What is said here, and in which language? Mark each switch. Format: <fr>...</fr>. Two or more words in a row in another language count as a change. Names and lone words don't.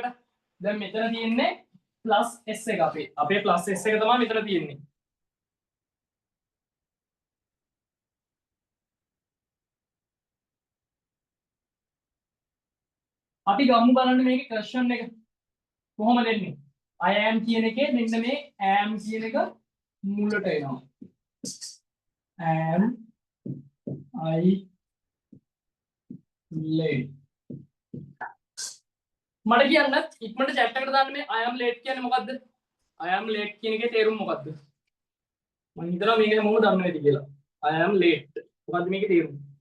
<si>දැන් මෙතන තියෙන්නේ +s එක අපේ +s එක තමයි මෙතන තියෙන්නේ. අපි ගමු බලන්න මේකේ ක්වෙස්චන් එක කොහොමද එන්නේ.</si> <en>I am</en> <si>කියන එකේ මෙන්න මේ am කියන එක මුලට එනවා.</si> <en>am I late.</en> <si>මට කියන්න ඉක්මනට chat එකට දාන්න මේ</si> <en>I am late</en> <si>කියන්නේ මොකද්ද?</si> <en>I am late</en> <si>කියන එකේ තේරුම මොකද්ද? මම හිතනවා මේක මොකද දන්නේ නැති කියලා.</si> <en>I am late.</en> <si>මොකද්ද මේකේ තේරුම?</si>